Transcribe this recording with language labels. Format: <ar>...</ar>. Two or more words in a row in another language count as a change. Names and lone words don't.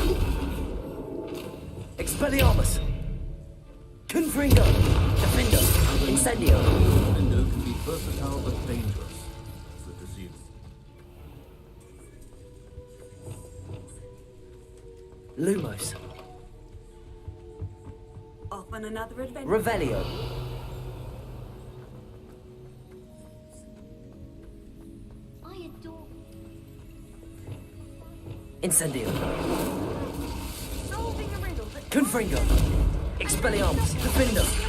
<en>Expelliarmus. Confringo. Defendo. Incendio. Flipendo can be versatile but dangerous. It's a disease. Lumos. Off on another adventure. Revelio. Incendio. Confringo. Expelliarmus. Defendo.</en>